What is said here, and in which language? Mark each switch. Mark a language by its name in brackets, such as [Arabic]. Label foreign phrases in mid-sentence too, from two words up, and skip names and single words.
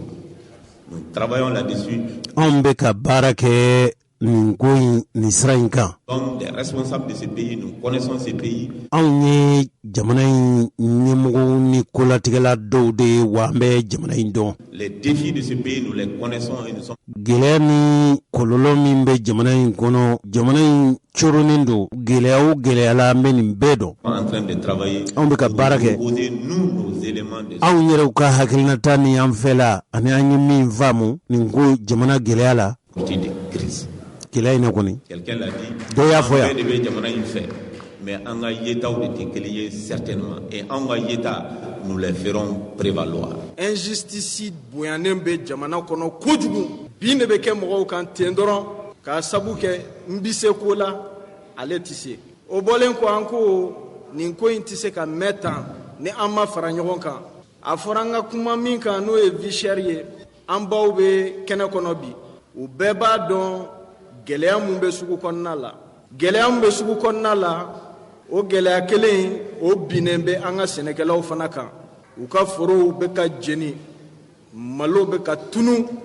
[French] Nous travaillons là-dessus. [Bambara] anw bɛ ka baara kɛ nin ko in nin sira in kan. [French] Comme des responsables de ce pays, nous connaissons ce pays. [Bambara] anw ye jamana in ɲɛmɔgɔw ni kolatigɛla dɔw de ye wa an bɛ jamana in dɔn. [French] Les défis de ce pays, nous les connaissons et nous sommes. [Bambara] gɛlɛya ni kɔlɔlɔ min bɛ jamana in kɔnɔ jamana in coronen don gɛlɛya o gɛlɛya la an bɛ nin bɛɛ dɔn. [French] En train de travailler. [Bambara] anw bɛ ka baara kɛ. [French] Proposer nous nos éléments de. [Bambara] anw yɛrɛw ka hakilinata ni an fɛ la ani an ye min faamu nin ko jamana gɛlɛya la. [French] sortie de crise. [Bambara] gɛlɛya in na kɔni. [French] Quelqu'un l'a dit. [Bambara] dɔ y'a fɔ yan. de bɛ jamana in fɛ mais an ka yetaw de tɛ kelen ye [French] certainement et [Bambara] an ka yeta [French] nous les ferons prévaloir. [Bambara] Injustice bonyanen bɛ jamana kɔnɔ kojugu bin de bɛ kɛ mɔgɔw kan ten dɔrɔn k'a sabu kɛ n bɛ se ko la ale tɛ se o bɔlen kɔ an ko nin ko in tɛ se ka mɛn tan ni an ma fara ɲɔgɔn kan a fɔra an ka kuma min kan n'o ye [French] vie chère [Bambara] ye an baw bɛ kɛnɛ kɔnɔ bi u bɛɛ b'a dɔn gɛlɛya mun bɛ sugu kɔnɔna la gɛlɛya mun bɛ sugu kɔnɔna la o gɛlɛya kelen o binnen bɛ an ka sɛnɛkɛlaw fana kan u ka forow bɛ ka jeni malo bɛ ka tunu